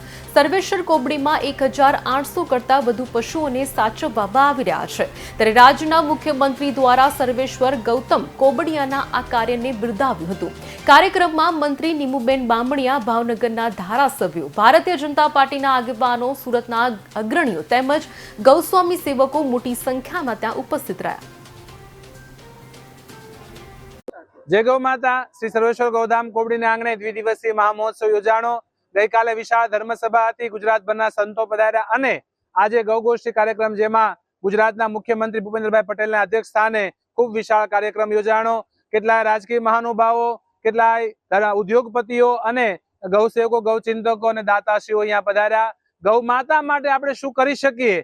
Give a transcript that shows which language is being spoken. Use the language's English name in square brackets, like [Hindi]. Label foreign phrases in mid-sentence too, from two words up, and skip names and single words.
[Gujarati] સર્વેશ્વર કોબડીમાં 1800 કરતા વધુ પશુઓને સાચવવામાં આવી રહ્યા છે, ત્યારે રાજ્યના મુખ્યમંત્રી દ્વારા સર્વેશ્વર ગૌતમ કોબડિયાના આ કાર્યને બિરદાવ્યું હતું। કાર્યક્રમમાં મંત્રી નીમુબેન બામણિયા, ભાવનગરના ધારાસભ્યો, ભારતીય જનતા પાર્ટીના આગેવાનો, સુરતના અગ્રણીઓ તેમજ ગૌસ્વામી સેવકો મોટી સંખ્યામાં ત્યાં ઉપસ્થિત રહ્યા। જય ગૌ માતા। શ્રી સર્વેશ્વર ગૌધામ કોબડી આંગણે દ્વિદિવસીય મહામહોત્સવ યોજાણો। ગઈ કાલે વિશાળ ધર્મસભા થી, ગુજરાત ભરના સંતો પધાર્યા અને આજે ગૌગોષ્ઠી કાર્યક્રમ જેમાં ગુજરાતના મુખ્યમંત્રી ભૂપેન્દ્રભાઈ પટેલના અધ્યક્ષ સ્થાને ખૂબ વિશાળ કાર્યક્રમ યોજાણો। કેટલાય રાજકીય મહાનુભાવો, કેટલાય ઉદ્યોગપતિઓ અને ગૌસેવકો, ગૌચિંતકો અને દાતાશ્રીઓ અહીંયા પધાર્યા। ગૌ માતા માટે આપણે શું કરી શકીએ?